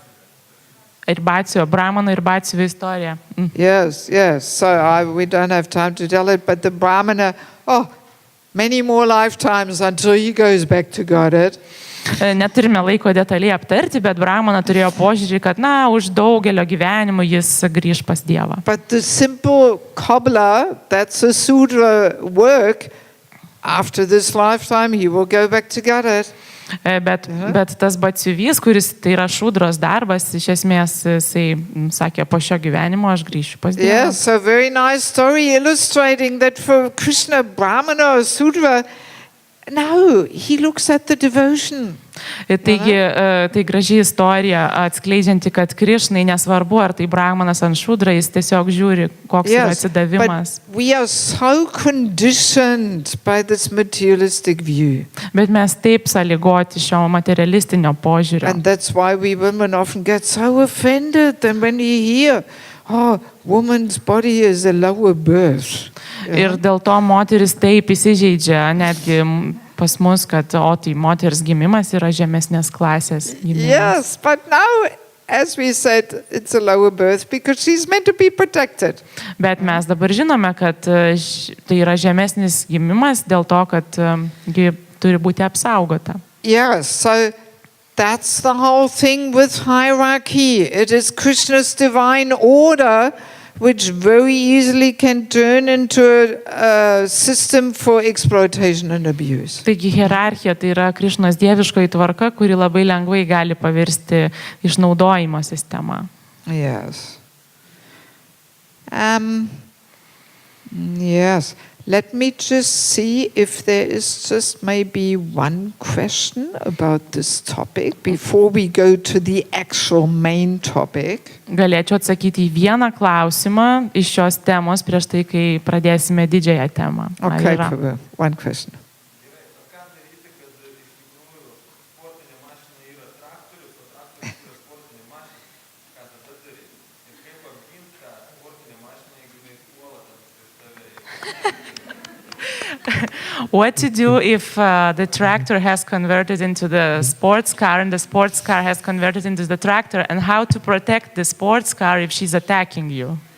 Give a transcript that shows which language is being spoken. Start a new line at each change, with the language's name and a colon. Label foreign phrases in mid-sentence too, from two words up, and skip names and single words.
Lithuanian: Ir Batsijo, Brahmano ir Batsijo istorija.
English: Yes, yes. So we don't have time to tell it, but the Brahmana, many more lifetimes until he goes back to Godhead.
Lithuanian: Neturime laiko detaliai aptarti, bet Brahmana turėjo požiūrį, kad, už daugelio gyvenimų jis grįž pas Dievą.
English: But the simple cobbler, that's a Sudra work. After this lifetime, he will go back to Godhead.
Lithuanian: Bet tas batsiuvys, kuris tai yra šudros darbas, iš esmės jisai sakė, po šio gyvenimo aš grįšiu pas Dievą.
English: Yes, so very nice story illustrating that for Krishna, Brahmana or Sudra, no, he looks at the devotion.
Lithuanian: Taigi, tai graži istorija atskleidžianti, kad Krišnai nesvarbu, ar tai Brahmanas ant šudra, jis tiesiog žiūri, koks yra atsidavimas.
English: But we are so conditioned by this materialistic view.
Lithuanian: Bet mes taip sąlygoti šio materialistinio požiūrio.
English: And that's why we women often get so offended and when you hear, woman's body is a lower birth.
Lithuanian: Ir dėl to moteris taip įsižeidžia, netgi pas mus, kad tai moters gimimas yra žemesnės klasės gimimas.
English: Yes, but now, as we said, it's a lower birth because she's meant to be protected.
Lithuanian: Bet mes dabar žinome, kad tai yra žemesnis gimimas dėl to, kad ji turi būti apsaugota.
English: Yes, so that's the whole thing with hierarchy. It is Krishna's divine order which very easily can turn into a system for exploitation and abuse.
Lithuanian: Taigi hierarchija tai yra Krišnos dieviškoji tvarka, kuri labai lengvai gali pavirsti išnaudojimo sistemą.
English: Yes. Yes. Let me just see if there is just maybe one question about this topic before we go to the actual main topic.
Lithuanian: Galėčiau atsakyti į vieną klausimą iš šios temos prieš tai, kai pradėsime didžiąją temą. Ar
English: Okay,
Lithuanian: yra?
English: Prabhu, one question. What to do if the tractor has converted into the sports car and the sports car has converted into the tractor, and how to protect the sports car if she's attacking you?